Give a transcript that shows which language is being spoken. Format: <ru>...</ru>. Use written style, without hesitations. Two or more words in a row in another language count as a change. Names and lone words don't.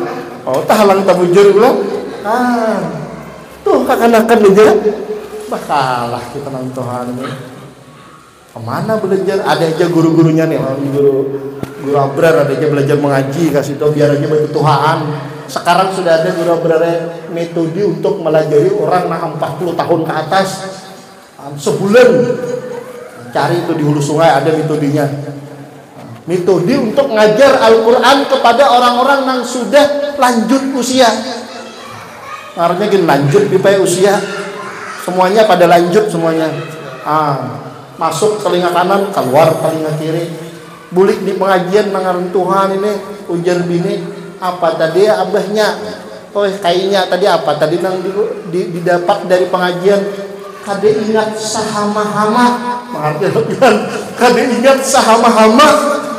<bjn>Oh, tahalang tabujur ulang. Tuh kakanakan aja. Bakalah kita nang tuha ini.</bjn> <id>Kemana belajar? Ada aja guru-gurunya nih, guru abrar ada aja belajar mengaji, kasih tahu biar aja bertuhaan. Sekarang sudah ada guru abrar metode untuk melajari orang nah 40 tahun ke atas. Sebulan cari itu di hulu sungai ada metodenya. Metode untuk ngajar Al-Quran kepada orang-orang yang sudah lanjut usia. Artinya gini, lanjut di usia. Semuanya pada lanjut semuanya. Masuk telinga kanan, keluar telinga kiri.</id> <bjn>Bulik di pengajian nangaran Tuhan ini, ujar bini, apa tadi abahnya?</bjn> <id>Oh kayaknya tadi apa?</id> <bjn>Tadi nang didapat dari pengajian. Kade ingat sahama-hama. Mengartikan kade ingat sahama-hama.</bjn>